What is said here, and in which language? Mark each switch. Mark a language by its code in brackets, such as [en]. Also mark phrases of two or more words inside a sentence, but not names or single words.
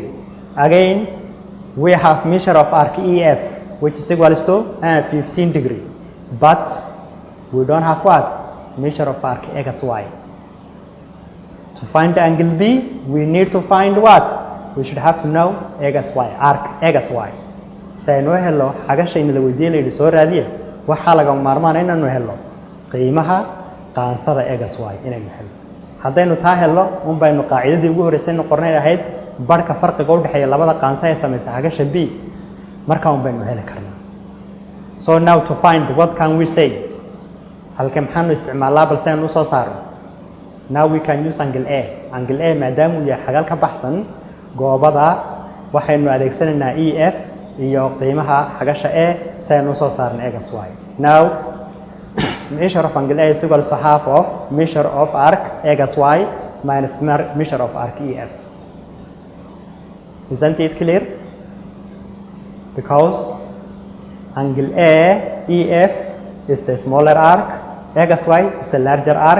[en] Again, we have measure of arc EF, which is equals to 15 degree. But we don't have what? Measure of arc XY. To find the angle B, we need to find what? We should have to know XY, arc XY. [so] saynu helo xagashayna la weydiinayay soo raadiye waxa laga maarmaan inaynu helo qiimaha qaansada XY inaynu helo. haddaynu taa helo baynu qaacidadii ugu horeysay qornay ahayd barka farqiga u dhaxeeya labada qaanso ee samaysa xagasha B, marka baynu heli karnaa. [en] So now to find, what can we say? [so] halkee maxaanu isticmaalaa balse aynu soo saarno? [en] Now we can use angle A. Angle A [so] maadaama uu yahay xagal ka baxsan goobada, waxaynu adeegsanaynaa EF iyo qiimaha xagasha A si aynu soo saarno XY. [en] Now measure of angle A is equal to half of measure of arc XY minus measure of arc EF. Isn't it clear? Because angle A, EF is the smaller arc, XY is the larger arc.